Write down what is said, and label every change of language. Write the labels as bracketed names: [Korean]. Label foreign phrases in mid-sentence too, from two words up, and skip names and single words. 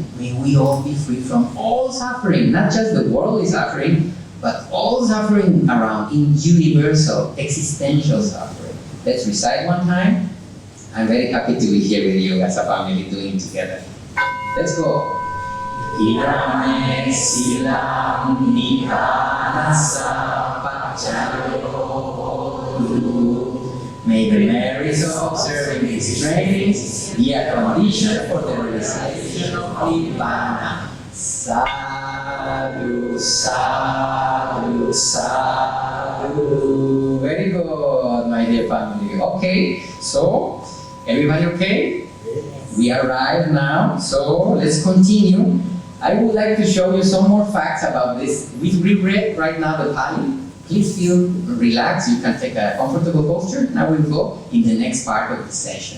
[English] May we all be free from all suffering, not just the worldly suffering, but all suffering around in universal, existential suffering. Let's recite one time. I'm very happy to be here with you as a family doing together. Let's go. [Pali] Irame silam nihanasa pacchayo. [English] May the merits of observing these trainings be a condition for the realization of Nibbana. [Pali] Sadhu, sadhu, sadhu. [English] Very good, my dear family. Okay, so everybody okay? We arrived now, so let's continue. I would like to show you some more facts about this. We read right now the Pali. Please feel relaxed. You can take a comfortable posture. Now we'll go in the next part of the session.